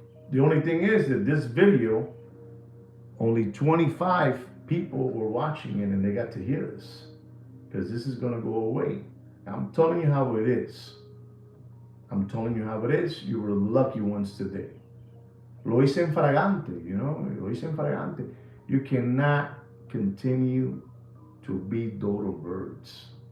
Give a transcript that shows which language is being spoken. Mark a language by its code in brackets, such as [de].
[en] The only thing is that this video, only 25 people were watching it, and they got to hear this, because this is going to go away. I'm telling you how it is. I'm telling you how it is. You were lucky ones today. [es] Lo hice en fragante, lo hice en fragante. [en] You cannot continue to be dodo birds.